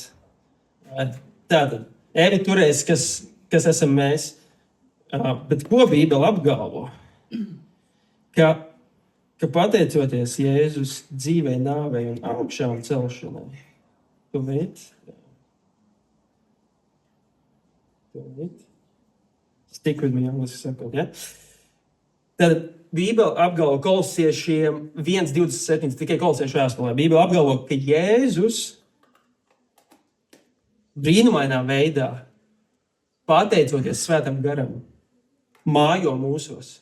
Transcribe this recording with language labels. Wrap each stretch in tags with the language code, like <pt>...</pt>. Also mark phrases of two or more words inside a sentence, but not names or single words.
<lv>Tātad, Evita turēs, kas esam mēs. Bet ko Bībele apgalvo? Ka pateicoties Jēzus dzīvei, nāvei un augšām celšanai. Tu veids?</lv> <en>Stick with me,</en> <lv>angliski sakot, ja? Tad Bībele apgalvo kolosiešiem 1:27, tikai kolosiešu vēstulē. Bībele apgalvo, ka Jēzus brīnumainā veidā, pateicoties Svētam garam, mājo mūsos.</lv>